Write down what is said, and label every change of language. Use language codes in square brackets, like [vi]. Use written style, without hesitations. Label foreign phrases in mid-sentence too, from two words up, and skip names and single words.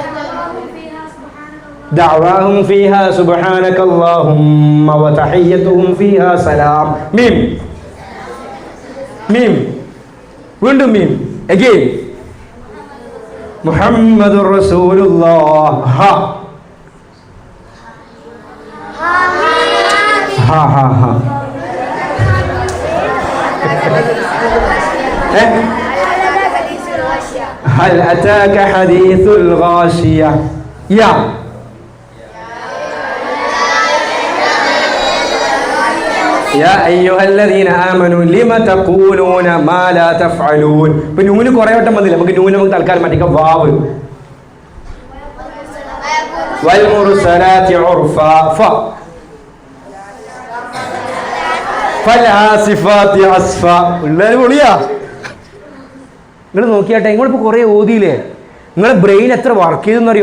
[ar] دعواهم فيها سبحانك اللهم وتحيتهم فيها سلام. ميم ميم [ml] വീണ്ടും മീം അഗൈൻ [ar] محمد رسول الله. ها ها ها ها هل أتاك حديث الغاشية. يا يا أيها الذين آمنوا لما تقولون ما لا تفعلون. [ml] ഇപ്പൊ നൂന് കുറേ വട്ടം വന്നില്ല, നമുക്ക് നൂന് നമുക്ക് തൽക്കാലം മാറ്റിക്കാം. വാവ് [ar] والمرسلات عرفا ف فالعاصفات عصفا. [ml] ഉള്ളവര് പൊളിയാ. നിങ്ങൾ നോക്കിയാട്ടെ, നിങ്ങളിപ്പോൾ കുറേ ഓതിയില്ലേ, നിങ്ങളെ ബ്രെയിൻ എത്ര വർക്ക് ചെയ്തെന്നറിയോ?